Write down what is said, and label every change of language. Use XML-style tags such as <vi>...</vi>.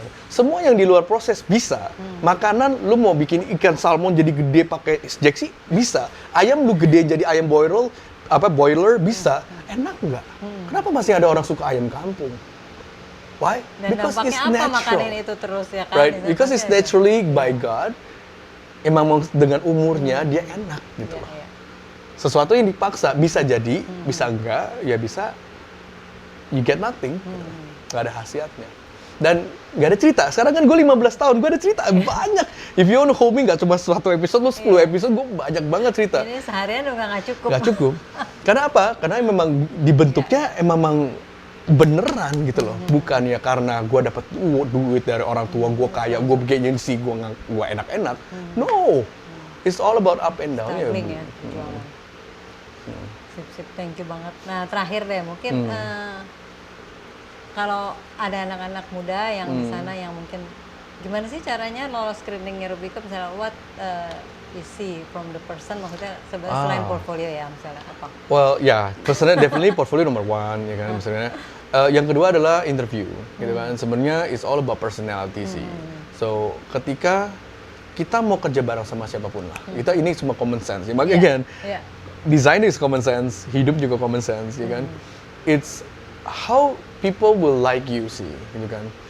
<id>Semua yang di luar proses bisa. Makanan, lu mau bikin ikan salmon jadi gede pakai injeksi, bisa. Ayam lu gede jadi ayam boiler, bisa. Enak nggak? Kenapa masih ada orang suka ayam kampung?</id> <en>Why?</en> <id>Dan dampaknya apa makanin itu terus ya kan?</id> <en>Right? Because it's naturally by God.</en> <id>Emang dengan umurnya dia enak gitu loh. Iya. Sesuatu yang dipaksa bisa jadi, bisa enggak, ya bisa</id> <en>you get nothing,</en> <id>nggak ada khasiatnya. Dan nggak ada cerita. Sekarang kan gue 15 tahun, gue ada cerita banyak.</id> <en>If you want to hold me,</en> <id>nggak cuma 1 episode, lu 10 episode, gue banyak banget cerita. Ini seharian udah nggak cukup. Nggak cukup. Karena apa? Karena memang dibentuknya memang beneran gitu loh. Bukan ya karena gue dapat duit dari orang tua, gue kaya, gue bikin sih, gue enak-enak.</id> <en>No, it's all about up and down ya.</en> <id>Struggling ya, perjuangan. Sip,</id> <en>thank you</en> <id>banget. Nah terakhir deh, mungkin kalau ada anak-anak muda yang di sana yang mungkin gimana sih caranya lolos screeningnya Rubicon, misalnya</id> <en>what you see from the person,</en> <id>maksudnya sebenarnya selain portfolio ya, misalnya apa?</id> <en>Well, personally definitely portfolio</en> <id>nomor 1 ya kan misalnya. Yang kedua adalah interview, gitu kan. Sebenarnya</id> <en>it's all about personality sih.</en> <id>So ketika kita mau kerja bareng sama siapapun lah, ini semua common sense.</id> <en>Ya, again, design is common sense,</en> <id>hidup juga</id> <en>common sense, ya kan. It's how people will like you</en> <id>sih, gitu kan.</id>